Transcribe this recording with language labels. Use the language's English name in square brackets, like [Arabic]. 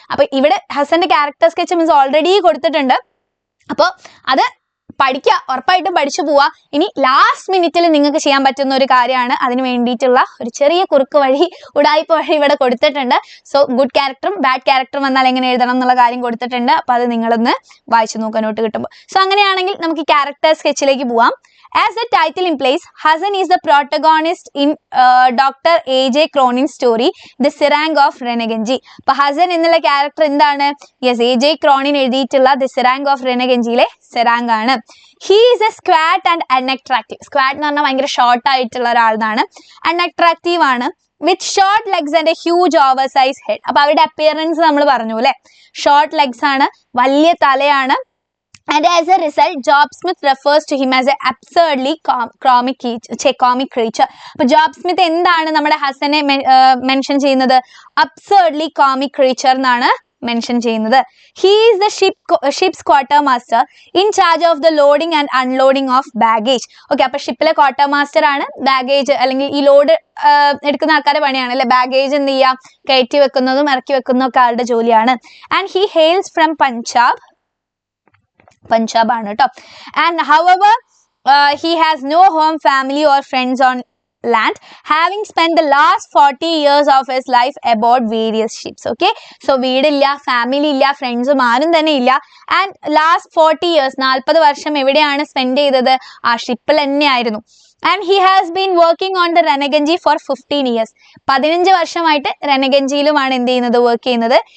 [Malayalam] അപ്പൊ ഇവിടെ ഹസന്റെ character sketch means already കൊടുത്തിട്ടുണ്ട്. അപ്പോൾ അത് പഠിക്കുക, ഉറപ്പായിട്ടും പഠിച്ചു പോവുക. ഇനി ലാസ്റ്റ് മിനിറ്റിൽ നിങ്ങൾക്ക് ചെയ്യാൻ പറ്റുന്ന ഒരു കാര്യമാണ്, അതിന് വേണ്ടിയിട്ടുള്ള ഒരു ചെറിയ കുറുക്ക് വഴി, ഉടായ്പ വഴി ഇവിടെ കൊടുത്തിട്ടുണ്ട്. സോ ഗുഡ് ക്യാരക്ടറും ബാഡ് ക്യാരക്ടറും വന്നാൽ എങ്ങനെ എഴുതണം എന്നുള്ള കാര്യം കൊടുത്തിട്ടുണ്ട്. അപ്പൊ അത് നിങ്ങളൊന്ന് വായിച്ചു നോക്കാൻ നോട്ട് കിട്ടുമ്പോൾ. സോ അങ്ങനെയാണെങ്കിൽ നമുക്ക് ക്യാരക്ടർ സ്കെച്ചിലേക്ക് പോവാം. [English] As the title implies, Hasan is the protagonist in Dr. A.J. Cronin's story, The Sirang of Renegenji. [Malayalam] അപ്പോൾ ഹസൻ എന്നുള്ള ക്യാരക്ടർ എന്താണ്? [English] Yes, A.J. [Malayalam] Cronin എഴുതിയിട്ടുള്ള The Sirang of Renegenjiയിലെ സിറാങ് ആണ്. [English] He is a squat and unattractive. [Malayalam] Squat എന്ന് പറഞ്ഞാൽ ഭയങ്കര short ആയിട്ടുള്ള ഒരാളാണ്. അൺഅട്രാക്റ്റീവ് ആണ്. [English] With short legs and a huge oversize head. [Malayalam] അപ്പൊ അവരുടെ അപ്പിയറൻസ് നമ്മൾ പറഞ്ഞു അല്ലെ, ഷോർട്ട് ലെഗ്സ് ആണ്, വലിയ തലയാണ്. [English] And as a result, Job Smith refers to him as an absurdly comic creature. [Malayalam] അപ്പോൾ ജോബ് സ്മിത്ത് എന്താണ് നമ്മുടെ ഹസനെ മെൻഷൻ ചെയ്യുന്നത്? അബ്സേർഡ്ലി കോമിക് ക്രീച്ചർ എന്നാണ് മെൻഷൻ ചെയ്യുന്നത്? [English] He is the ship's quartermaster in charge of the loading and unloading of baggage. [Malayalam] Okay, അപ്പൊ ഷിപ്പിലെ quarter master ആണ്. Baggage അല്ലെങ്കിൽ ഈ ലോഡ് എടുക്കുന്ന ആൾക്കാരുടെ പണിയാണ് അല്ലെ, ബാഗേജ് എന്ത് ചെയ്യാം, കയറ്റി വെക്കുന്നതും ഇറക്കി വെക്കുന്നതും ഒക്കെ ആളുടെ ജോലിയാണ്. [English] and he hails from Punjab [Malayalam] ആണ് കേട്ടോ. [English] And however he has no home, family or friends on land, having spent the last 40 years of his life aboard various ships. [Malayalam] Okay, so വീടില്ല, ഫാമിലി ഇല്ല, ഫ്രണ്ട്സും ആരും തന്നെ ഇല്ല. ആൻഡ് ലാസ്റ്റ് 40 years 40 വർഷം എവിടെയാണ് സ്പെൻഡ് ചെയ്തത്? ആ ഷിപ്പിൽ തന്നെയായിരുന്നു. [English] And he has been working on the Renaganji for 15 years. [Malayalam] 15 വർഷമായിട്ട് റെനഗഞ്ചിയിലുമാണ് എന്ത് ചെയ്യുന്നത്, വർക്ക് ചെയ്യുന്നത്.